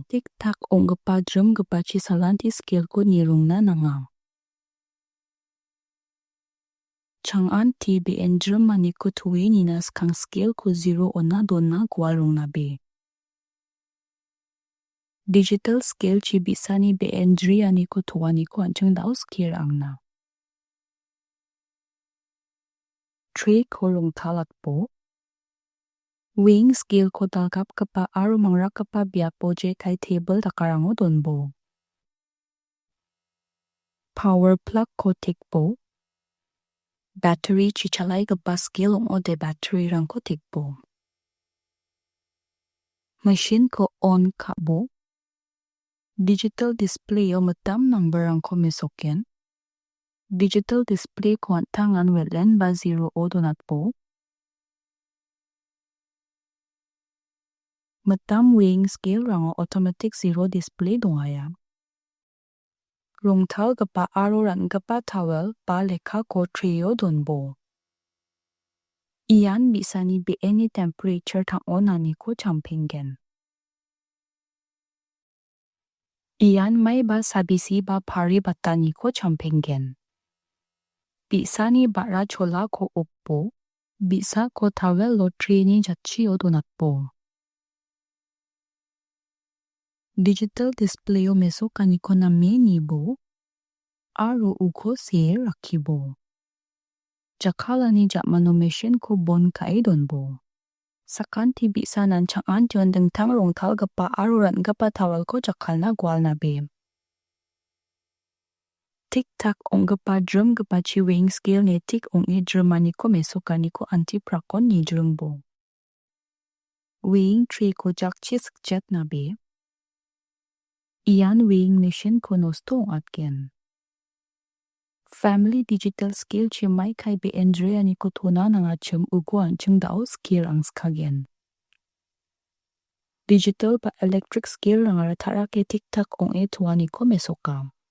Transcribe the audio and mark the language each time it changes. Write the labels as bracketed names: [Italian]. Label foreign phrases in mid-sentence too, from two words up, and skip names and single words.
[Garo] Tik tak onggepa drum gepa chisalanti skill ko nirungna nanga. Changroani be jrimaniko tueninas kang skill ko 0 ona donna gualrungna be. [English] Digital scale [Garo] chi bisani be jrimaniko toaniko anchung dao skill angna. Tray ko rungtalakpo. [English] Weighing scale [Garo] ko talkap kapa aro mangra kapa biapo je kai table takarango donbo. [English] Power plug [Garo] ko tikpo. Battery chichalai kapa scale o de battery rang ko tikpo. Machine ko on kabo. [English] Digital display [Garo] o matam number rang ko mesoken. [English] Digital display [Garo] ko antangan wetlen ba 0 o donatpo. Matam [English] weighing scale [Garo] rang [English] automatic 0 display [Garo] dongaya. Rungtal gapa aro ran gapa towel pa lekha ko trio donbo. Ian bisani be [English] any temperature [Garo] tang onani ko champingen. Ian may ba sabisi ba pari batani ko champingen. Bisani bara chola ko oppo. Bisa ko towel lo trini jachi o donatpo. Digital display o mesokaniko na menibo. Aro uko se rakibo. Jakkalani jamano machine ko bon kai donbo. Sakanti bisa nan changan dengtang rongtal gapa aro ran gapa tawal ko jakkalna gwal na be. Tik tak ong gapa drum gapa chi [English] weighing scale [Garo] ne tik ong jrimaniko mesokaniko anti prakon ni jrungbo. [English] Weighing tray [Garo] ko jakchi skjet na be. Ian [English] weighing machine [Garo] ko nosto atgen. [English] Family digital scale [Garo] chi mai kai be jrimaniko tona nanga chum uguan chung dao scale ang skagen. Digital ba [English] electric scale [Garo] rangara tarake tik tak ong toaniko mesoka.